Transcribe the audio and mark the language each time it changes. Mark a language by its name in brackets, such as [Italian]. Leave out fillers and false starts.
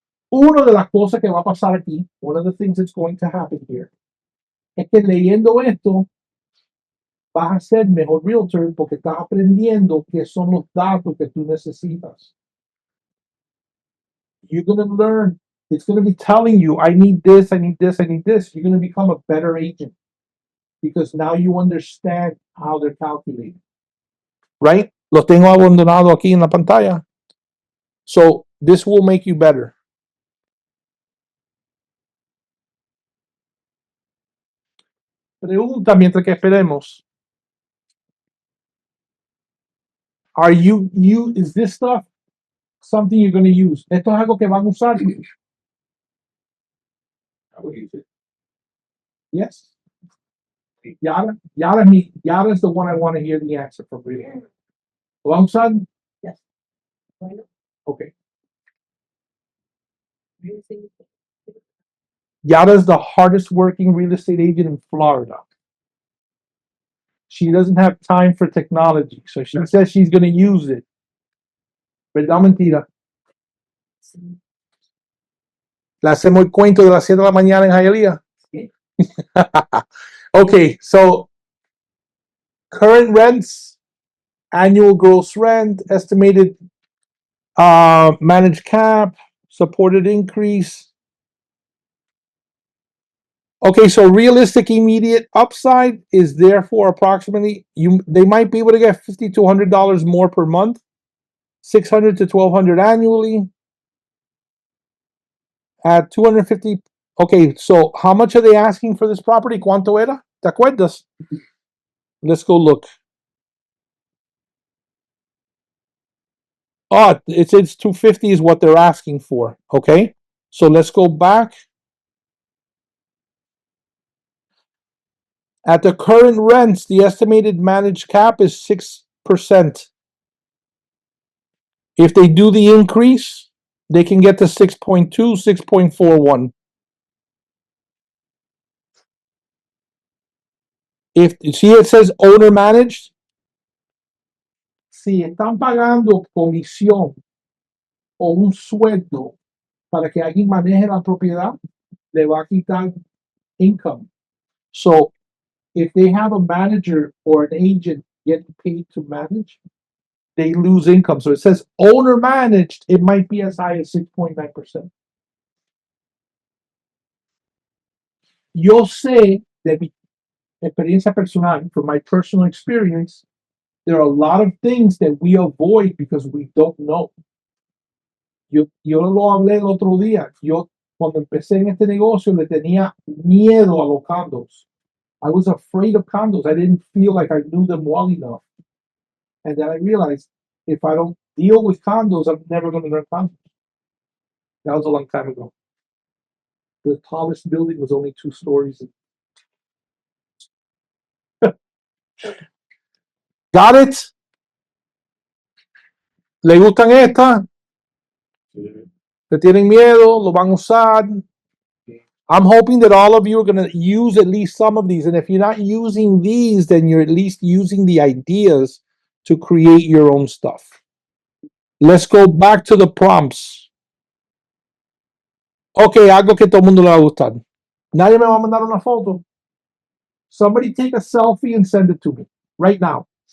[Spanish] Una de las cosas que va a pasar aquí, [English] one of the things that's going to happen here, [Spanish] es que leyendo esto, vas a ser mejor realtor porque estás aprendiendo qué son los datos que tú necesitas. [English] You're going to learn, it's going to be telling you, I need this, I need this, I need this. You're going to become a better agent because now you understand how they're calculated. Right? [Spanish] Los tengo abandonado aquí en la pantalla. [English] So, this will make you better. [Spanish] Pregunta mientras que esperemos. [English] Is this stuff something you're going to use? [Spanish] Esto es algo que van a usar. [English] I will use it. Yes. Yara is the one I want to hear the answer from. [Spanish] Really. ¿Lo van a usar? [English] Yes. Bueno, Okay. [Spanish] sí. [English] Yara is the hardest working real estate agent in Florida. She doesn't have time for technology, so she says she's going to use it. [Spanish] ¿Verdad o mentira? Sí. Le hacemos el cuento de las 7 de la mañana en Hialeah. Sí. [English] Okay, so current rents, annual gross rent, estimated managed cap, supported increase. Okay, so realistic immediate upside is therefore approximately they might be able to get $50 to $100 more per month, $600 to $1,200 annually, at 250. Okay, so how much are they asking for this property? [Spanish] ¿Cuánto era? ¿Te acuerdas? [English] Let's go look. Oh, it's 250 is what they're asking for. Okay, so let's go back. At the current rents, the estimated managed cap is 6%. If they do the increase, they can get to 6.2, 6.41. If see it says owner managed, [Spanish] si están pagando comisión o un sueldo para que alguien maneje la propiedad, le va a quitar income. [English] So if they have a manager or an agent getting paid to manage, they lose income. So it says owner managed, it might be as high as 6.9%. [Spanish] Yo sé de mi experiencia personal, [English] from my personal experience, there are a lot of things that we avoid because we don't know. [Spanish] Yo lo hablé el otro día. Yo, cuando empecé en este negocio, le tenía miedo a los condos. [English] I was afraid of condos. I didn't feel like I knew them well enough. And then I realized if I don't deal with condos, I'm never going to learn condos. That was a long time ago. The tallest building was only 2 stories. Got it? [Spanish] ¿Le gustan estas? ¿Le tienen miedo? ¿Lo van a usar? [English] I'm hoping that all of you are going to use at least some of these. And if you're not using these, then you're at least using the ideas to create your own stuff. Let's go back to the prompts. [Spanish] Okay, algo que todo el mundo le va a gustar. Nadie me va a mandar una foto. [English] Somebody take a selfie and send it to me right now.